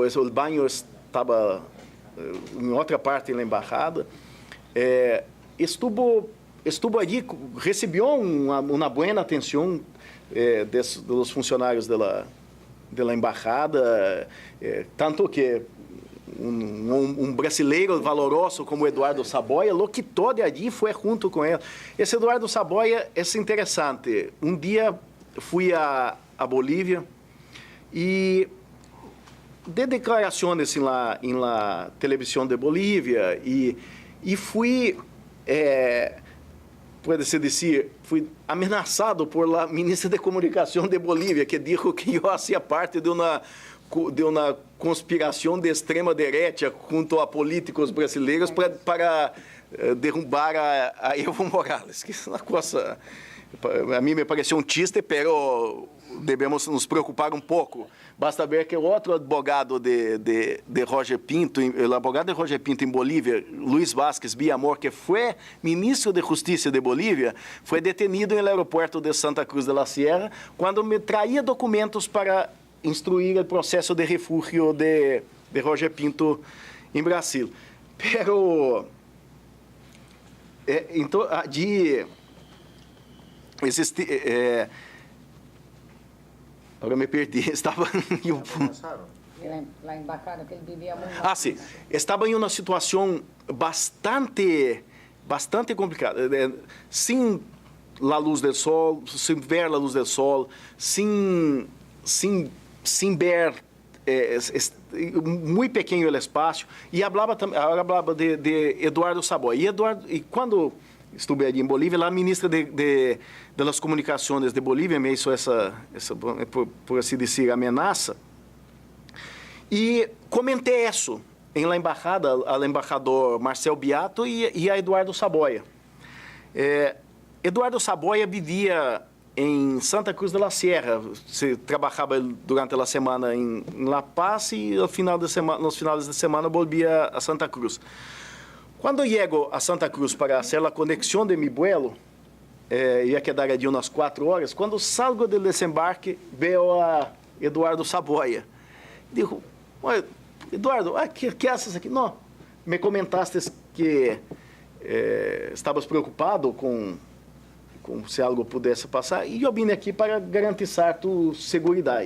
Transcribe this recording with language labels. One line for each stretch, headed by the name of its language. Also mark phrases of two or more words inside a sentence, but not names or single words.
Spanish: El baño estaba en otra parte de la embajada. Estuvo allí, recibió una buena atención de los funcionarios de la embajada, tanto que
Portuguese: um brasileiro valoroso
Spanish: como Eduardo Saboia lo quitou de allí
Portuguese: e foi junto com ele. Esse Eduardo Saboia é interessante. Um dia fui a Bolívia e de declarações em la televisão de Bolívia e fui, pode-se dizer, fui ameaçado por la ministra de Comunicação de Bolívia, que disse que eu fazia parte de uma conspiração de extrema direita junto a políticos brasileiros para derrubar a Evo Morales. Que é uma coisa, a mim me pareceu chiste, pero devemos nos preocupar um pouco. Basta ver que o outro advogado de Roger Pinto, o advogado de Roger Pinto em Bolívia, Luiz Vázquez Villamor, que foi ministro de Justiça de Bolívia, foi detenido no aeroporto de Santa Cruz de la Sierra quando me traía documentos para instruir o processo de refúgio de Roger Pinto em Brasil. Pero, então, allí existe... agora me perdi, estava... La embajada, que ele vivia muito... sim. Estava em uma situação bastante complicada. Sem a luz do sol, sem ver a luz do sol, sem ver, muito pequeno o espaço, e falava de Eduardo Saboia. E quando estive ali em Bolívia, a ministra de las Comunicações de Bolívia
Spanish: me hizo
Portuguese: essa por assim dizer, ameaça, e comentei isso em
Spanish: la embajada
Portuguese: ao embaixador Marcel Beato e a Eduardo Saboia. Eduardo Saboia vivia em Santa Cruz de la Sierra, se trabalhava durante a semana em La Paz e nos finais de semana volvia a Santa Cruz. Quando chego a Santa Cruz para fazer a conexão de
Spanish: mi vuelo,
Portuguese: ia quedar ali umas 4 horas, quando salgo do desembarque, vejo a Eduardo Saboia.
Spanish: Digo, Eduardo, que haces aqui?
Portuguese: Não, me comentaste que estavas preocupado com se algo pudesse passar, e eu vim aqui para garantizar tu segurança.